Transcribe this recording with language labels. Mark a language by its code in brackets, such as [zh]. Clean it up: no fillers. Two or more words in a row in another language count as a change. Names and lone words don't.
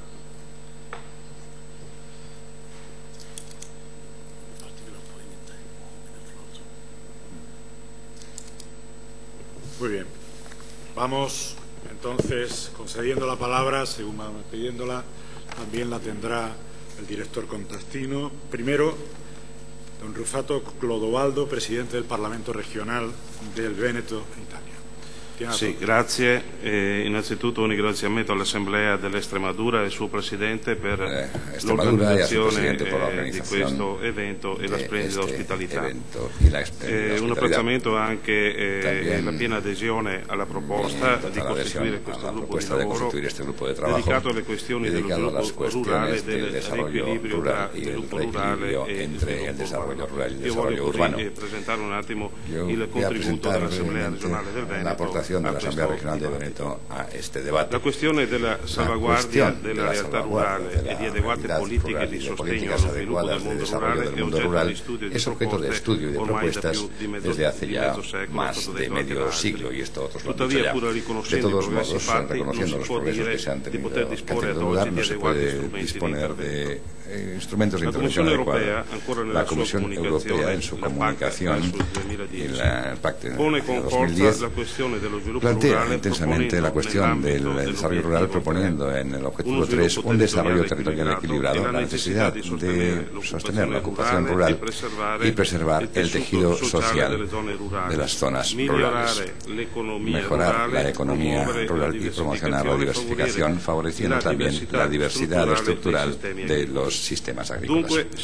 [es] Muy bien. Vamos entonces concediendo la palabra, según van pidiéndola, también la tendrá el director Contastino. Primero, don Rufato Clodovaldo, presidente del Parlamento regional del Veneto, Italia. [it] Sì, grazie. Innanzitutto un ringraziamento all'Assemblea dell'Estremadura e al suo Presidente per l'organizzazione di questo evento e la splendida ospitalità. Un apprezzamento anche la piena adesione alla proposta di costituire questo gruppo di lavoro dedicato alle questioni dello sviluppo rurale e del riequilibrio tra sviluppo rurale e sviluppo urbano. Io voglio così presentare un attimo il contributo dell'Assemblea regionale del Veneto [es] de la Asamblea Regional de Veneto a este debate. [it] La questione della salvaguardia della realtà rurale e di adeguate politiche di sostegno allo sviluppo del mondo rurale è oggetto di studio e di propuestas [es] desde hace ya más de medio siglo, y esto otros lo han dicho ya. De todos modos, reconociendo los progresos que se han tenido lugar, no se puede disponer de instrumentos de intervención adecuada. La Comisión Europea, en su comunicación y el Pacto de 2010, plantea intensamente la cuestión del desarrollo rural, proponiendo en el objetivo 3 un desarrollo territorial equilibrado, la necesidad de sostener la ocupación rural y preservar el tejido social de las zonas rurales, mejorar la economía rural y promocionar la diversificación, favoreciendo también la diversidad estructural de los sistemas agrícolas.